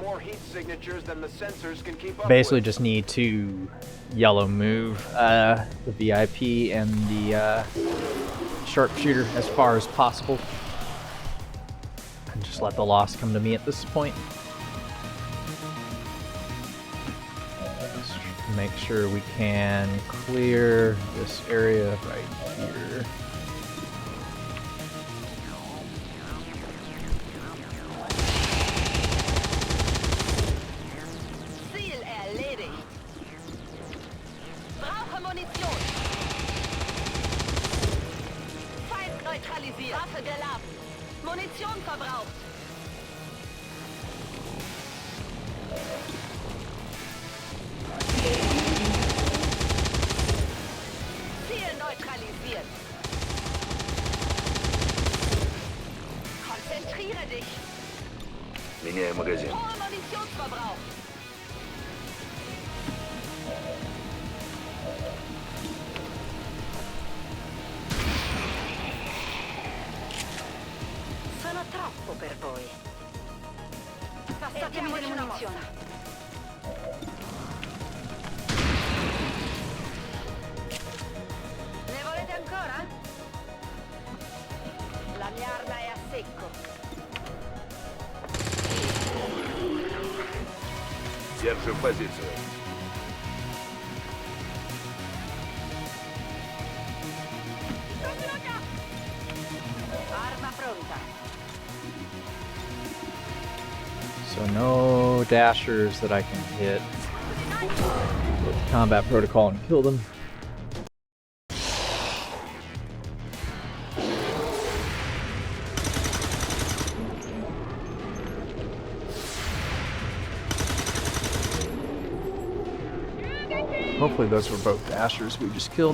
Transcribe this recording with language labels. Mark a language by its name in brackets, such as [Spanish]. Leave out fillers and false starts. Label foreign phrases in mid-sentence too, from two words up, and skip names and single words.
[English] Basically, just need to yellow move the VIP and the sharpshooter as far as possible. And just let the loss come to me at this point. Let's make sure we can clear this area right here. [German] Ziel erledigt. Brauche Munition. Feind neutralisiert. Waffe geladen. Munition verbraucht. Ziel neutralisiert. Konzentriere dich. [Russian] Меняю магазин. [German] Hohe Munitionsverbrauch. [Italian] Sono troppo per voi. Passatemi delle munizioni. Ne volete ancora? La mia arma è a secco. [Russian] Держим позицию. [Italian] Arma pronta. [English] So no dashers that I can hit with combat protocol and kill them. Hopefully those were both dashers we just killed.